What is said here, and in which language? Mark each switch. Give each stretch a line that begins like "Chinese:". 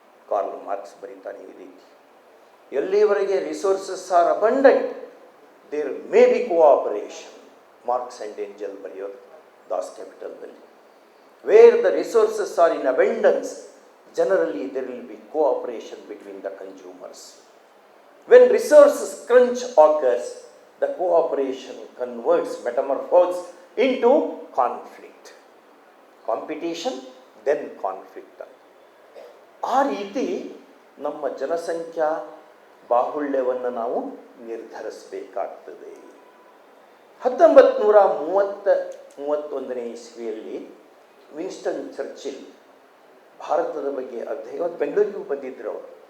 English: Karl Marx
Kannada: ಬರೀತಾನೆ ಈ ರೀತಿ. ಎಲ್ಲಿವರೆಗೆ
English: Resources are abundant there may be cooperation. Marx and Engels
Kannada: ಬರೆಯೋದು
English: Das ಕ್ಯಾಪಿಟಲ್ದಲ್ಲಿ. Where the resources are in abundance generally there will be cooperation between the consumers. When resources crunch occurs, the cooperation converts, metamorphoses into conflict. Competition, then conflict.
Kannada: ಆ ರೀತಿ ನಮ್ಮ ಜನಸಂಖ್ಯಾ ಬಾಹುಳ್ಯವನ್ನು ನಾವು ನಿರ್ಧರಿಸಬೇಕಾಗ್ತದೆ. 1931 ಇಸ್ವಿಯಲ್ಲಿ Winston Churchill ಭಾರತದ ಬಗ್ಗೆ ಅಧ್ಯಯನ, ಬೆಂಗಳೂರಿಗೂ ಬಂದಿದ್ದರು ಅವರು.